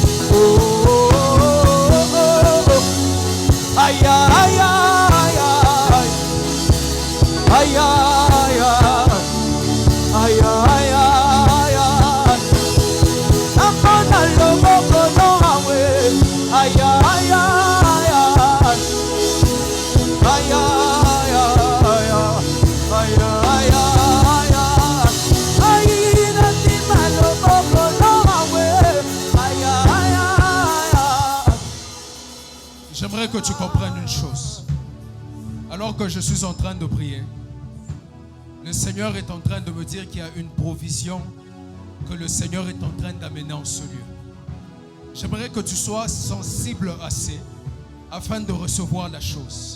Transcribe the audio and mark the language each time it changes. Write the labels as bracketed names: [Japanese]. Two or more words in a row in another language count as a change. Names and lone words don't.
[Lingala] aya aya aya aya aya aya aya tambola loboko no awe aya aya aya aya aya [French] tu comprennes une chose. Alors que je suis en train de prier, le Seigneur est en train de me dire qu'il y a une provision que le Seigneur est en train d'amener en ce lieu. J'aimerais que tu sois sensible assez afin de recevoir la chose.